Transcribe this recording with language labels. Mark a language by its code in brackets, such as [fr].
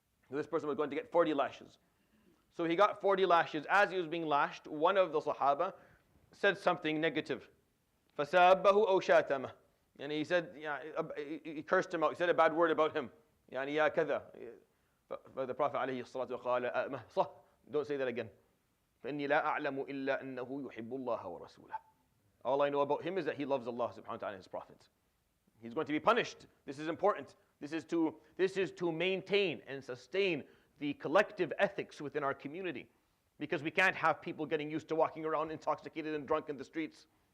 [en] This person was going to get 40 lashes. So he got 40 lashes. As he was being lashed, one of the Sahaba said something negative. [ar] فَسَابَّهُ أَوْ شَاتَمَهُ. [en] And he said, he cursed him out. He said a bad word about him. [ar] يا كذا. [en] The Prophet ﷺ [ar] قال [en] don't say that again. [ar] فإني لا أعلم إلا أنه يحب الله ورسوله. [en] All I know about him is that he loves Allah [ar] subhanahu wa ta'ala [en] and his Prophet. He's going to be punished. This is important. This is to maintain and sustain the collective ethics within our community. Because we can't have people getting used to walking around intoxicated and drunk in the streets.